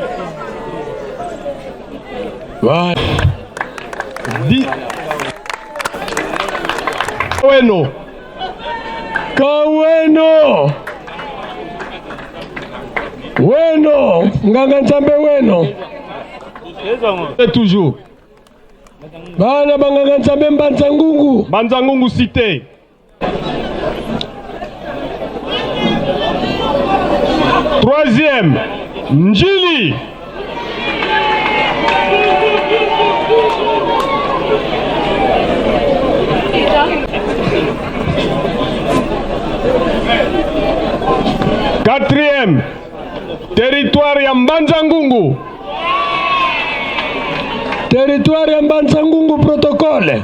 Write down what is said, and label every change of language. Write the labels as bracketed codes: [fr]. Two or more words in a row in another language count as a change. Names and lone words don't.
[kg] Voilà. Kaweno. Kaweno. Weno. Nganga Nzambe Weno. [fr] Et toujours. [kg] Bana banganga Nzambe Mbanza Ngungu. [fr] Mbanza Ngungu cité. Troisième, Njili. Quatrième, territoire [kg] ya Mbanza Ngungu. Territoire ya Mbanza Ngungu protocole.